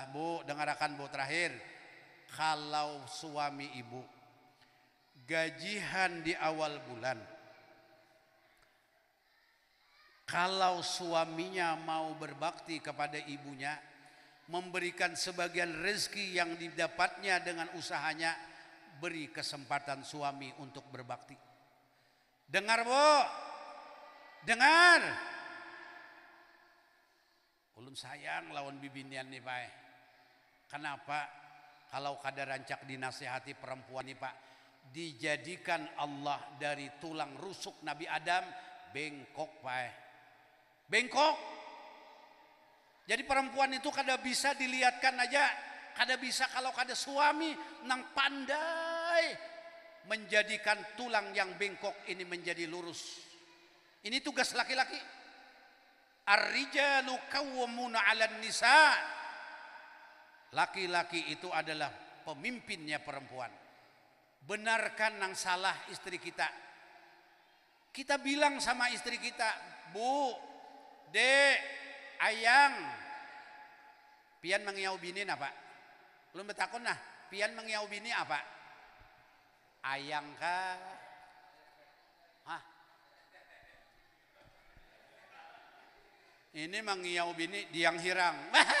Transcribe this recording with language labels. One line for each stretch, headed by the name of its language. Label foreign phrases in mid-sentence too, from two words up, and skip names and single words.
Indonesian: Bu, dengarkan Bu terakhir. Kalau suami ibu gajian di awal bulan, kalau suaminya mau berbakti kepada ibunya, memberikan sebagian rezeki yang didapatnya dengan usahanya, beri kesempatan suami untuk berbakti. Dengar Bu, dengar.
Banjar: Ulun sayang lawan bibinian nih Pak.
Indonesian: Kenapa? Kalau kada rancak dinasihati perempuan nih Pak, dijadikan Allah dari tulang rusuk Nabi Adam, bengkok Pak. Bengkok. Jadi perempuan itu kada bisa dilihatkan aja, kada bisa kalau kada suami nang pandai menjadikan tulang yang bengkok ini menjadi lurus. Ini tugas laki-laki.
Arabic: Ar-rijalu qawwamuna 'alan nisa.
Indonesian: Laki-laki itu adalah pemimpinnya perempuan. Benarkan nang salah istri kita. Kita bilang sama istri kita, Bu, Dek, Ayang,
Banjar: pian mengiau bini apa? Lu betakon nah, pian mengiau bini apa? Ayang kah? Hah? Ini mengiau bini diang hirang.